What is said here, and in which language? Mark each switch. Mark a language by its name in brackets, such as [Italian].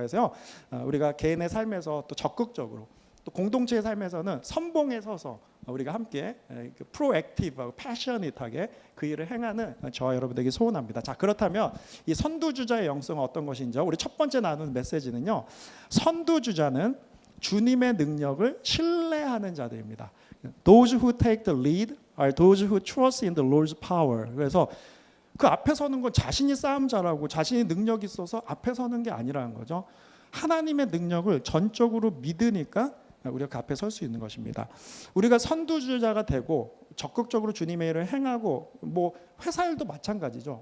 [Korean] 그래서 우리가 개인의 삶에서 또 적극적으로 또 공동체의 삶에서는 선봉에 서서 우리가 함께 프로액티브하고 패셔닛하게 그 일을 행하는 저와 여러분들에게 소원합니다. 자, 그렇다면 이 선두주자의 영성은 어떤 것인지 우리 첫 번째 나누는 메시지는요, 선두주자는 주님의 능력을 신뢰하는 자들입니다. [English] Those who take the lead are those who trust in the Lord's power. [Korean] 그래서 그 앞에 서는 건 자신이 싸움 잘하고 자신이 능력이 있어서 앞에 서는 게 아니라는 거죠. 하나님의 능력을 전적으로 믿으니까 우리가 그 앞에 설 수 있는 것입니다. 우리가 선두주자가 되고 적극적으로 주님의 일을 행하고 뭐 회사 일도 마찬가지죠.